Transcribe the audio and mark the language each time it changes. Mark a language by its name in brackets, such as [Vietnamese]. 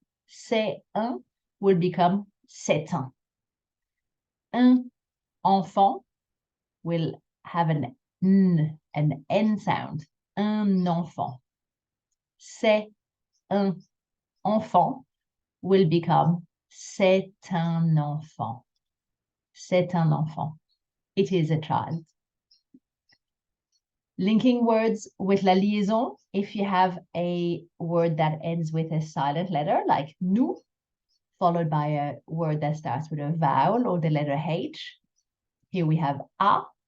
[French] C'est un [English] will become [French] c'est un. Un enfant [English] will have an N sound. [French] Un enfant. C'est un enfant [English] will become [French] c'est un enfant. C'est un enfant. [English] It is a child. Linking words with la liaison, if you have a word that ends with a silent letter, like nous, followed by a word that starts with a vowel or the letter H. Here we have a.